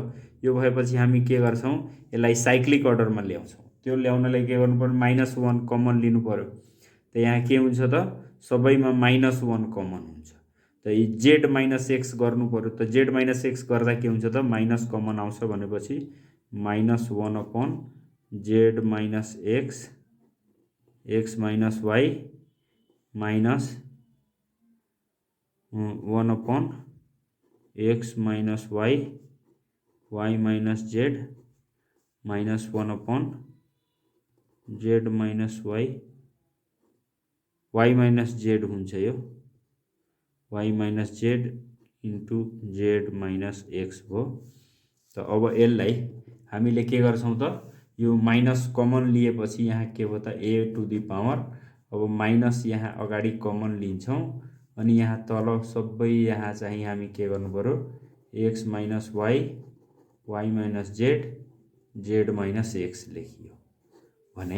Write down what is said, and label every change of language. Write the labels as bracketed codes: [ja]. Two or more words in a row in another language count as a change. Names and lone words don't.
[ne] यो भएपछि हामी के गर्छौँ, यसलाई [en] cyclic orderमा [ne] ल्याउँछौँ। त्यो ल्याउनलाई के गर्नु पर्यो, -1 कमन लिनु पर्यो। त यहाँ के हुन्छ त सबैमा -1 कमन हुन्छ। त [en] z minus x [ne] गर्नु पर्यो। त [en] z minus x [ne] गर्दा के हुन्छ त माइनस कमन आउँछ भनेपछि [en] -1/z minus x, x minus y minus 1/x minus y, y minus z minus 1/z minus y, y minus z [ne] हुन्छ यो, [en] y minus z into z minus x भयो। [ne] त अब यसलाई हामीले के गर्छौँ त यो माइनस कमन लिएपछि यहाँ के भयो त [en] a to the power, [ne] अब माइनस यहाँ अगाडि कमन लिन्छौँ अनि यहाँ तल सबै यहाँ चाहिँ हामी के गर्नु पर्यो [en] x minus y, y minus z, z minus x [ne] लेखियो भने।